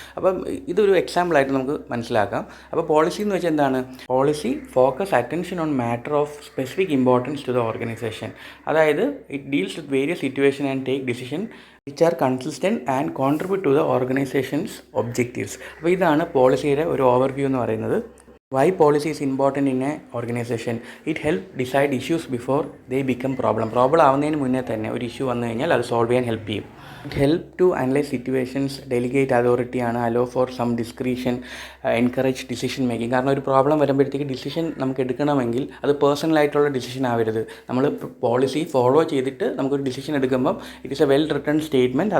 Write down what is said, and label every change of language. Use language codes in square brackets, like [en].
[ml] അപ്പം ഇതൊരു എക്സാമ്പിളായിട്ട് നമുക്ക് മനസ്സിലാക്കാം. അപ്പോൾ പോളിസി എന്ന് വെച്ചാൽ എന്താണ്? [en] Policy focus attention on matter of specific importance to the organisation. [ml] അതായത് [en] It deals with various situation and take decision which are consistent and contribute to the organisation's objectives. [ml] അപ്പോൾ ഇതാണ് പോളിസിയുടെ ഒരു ഓവർവ്യൂ എന്ന് പറയുന്നത്. [en] Why policy is important in a organization? It helps decide issues before they become problem. [ml] Problem ആവുന്നതിന് മുന്നേ തന്നെ ഒരു ഇഷ്യൂ വന്നു കഴിഞ്ഞാൽ അത് സോൾവ് ചെയ്യാൻ ഹെൽപ്പ് ചെയ്യും. [en] It help to analyse situations, delegate authority ആണ്, allow for some discretion, encourage decision making. [ml] കാരണം ഒരു പ്രോബ്ലം വരുമ്പോഴത്തേക്ക് ഡിസിഷൻ നമുക്ക് എടുക്കണമെങ്കിൽ അത് പേഴ്സണലായിട്ടുള്ള ഡിസിഷൻ ആവരുത്. നമ്മൾ പോളിസി ഫോളോ ചെയ്തിട്ട് നമുക്കൊരു ഡിസിഷൻ എടുക്കുമ്പം [en] It is a well written statement.